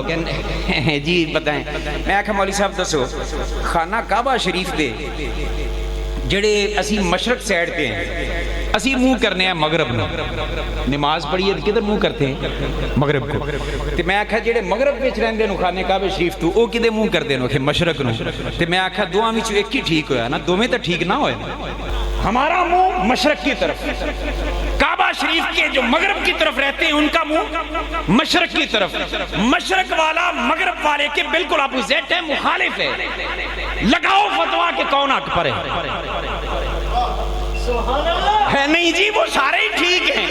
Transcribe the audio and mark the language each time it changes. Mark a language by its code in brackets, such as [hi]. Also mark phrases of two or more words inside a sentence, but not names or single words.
[ur] کہ جی بتائیں. [pa] میں کہا مولوی صاحب دسو خانہ کعبہ شریف دے جڑے اسی مشرق سائڈ پہ ہیں اسی منہ کرنے ہیں مغرب نو. [ur] نماز پڑھیے کدھر منہ کرتے ہیں؟ [pa] مغرب کو. تے میں آکھا جڑے مغرب وچ رہندے نو خانے کعبہ شریف تو او کدے منہ کردے نو کہ مشرق نو. تے میں آکھا دوواں وچ ایک ہی ٹھیک ہویا نا، دوویں تے ٹھیک نہ ہوئے. [ur] ہمارا منہ مشرق کی طرف کعبہ شریف کے جو مغرب کی طرف رہتے ہیں ان کا منہ مشرق کی طرف، مشرق والا مغرب والے کے بالکل اپوزٹ ہے، مخالف ہے. لگاؤ فتویٰ کہ کون حق پر ہے نہیں جی وہ سارے ہی ٹھیک ہیں.